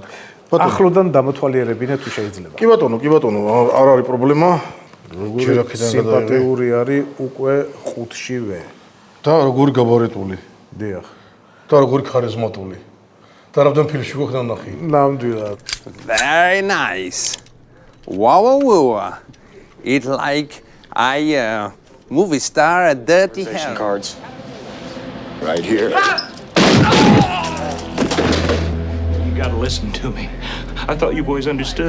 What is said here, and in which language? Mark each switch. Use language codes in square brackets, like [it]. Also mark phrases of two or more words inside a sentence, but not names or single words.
[ka] ახლოდან დამოთვალიერებინე თუ შეიძლება. კი ბატონო, არ არის პრობლემა. როგორი სიმპათიური არის უკვე ხუთშივე. და როგორი გაბარიტული. დიახ. და როგორი ქარიზმატული. და რამდენ ფილმში გქონდა ნახი? ნამდვილად. [en] Very nice. Wow. It's like movie star at Dirty Hell. Cards. Right here. You gotta listen to me. I thought you boys understood.